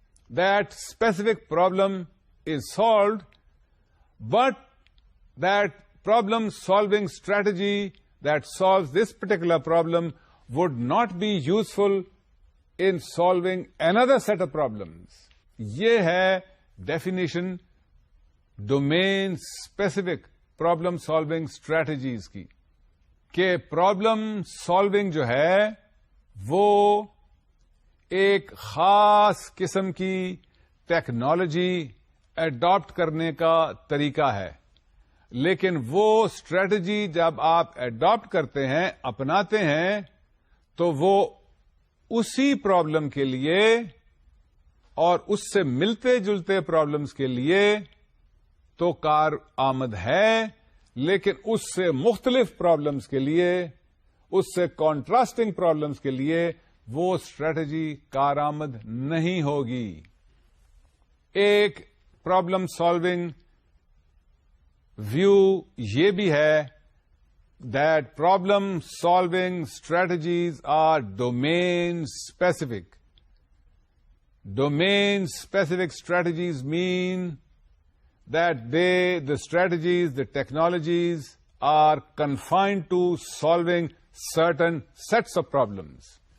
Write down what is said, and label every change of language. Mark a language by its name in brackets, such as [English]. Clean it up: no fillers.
[English] that specific problem is solved, but that problem-solving strategy that solves this particular problem would not be useful in solving another set of problems. [Urdu] یہ ہے definition domain specific problem solving strategies کی کہ problem solving جو ہے وہ ایک خاص قسم کی ٹیکنالوجی ایڈاپٹ کرنے کا طریقہ ہے، لیکن وہ اسٹریٹجی جب آپ ایڈاپٹ کرتے ہیں، اپناتے ہیں، تو وہ اسی پرابلم کے لیے اور اس سے ملتے جلتے پرابلمس کے لیے تو کار آمد ہے، لیکن اس سے مختلف پرابلمس کے لیے، اس سے کانٹراسٹنگ پرابلمس کے لیے وہ اسٹریٹجی کارآمد نہیں ہوگی. ایک پرابلم سالونگ ویو یہ بھی ہے [English] that problem solving strategies are domain specific. Domain specific strategies mean that the strategies, the technologies are confined to solving certain sets of problems.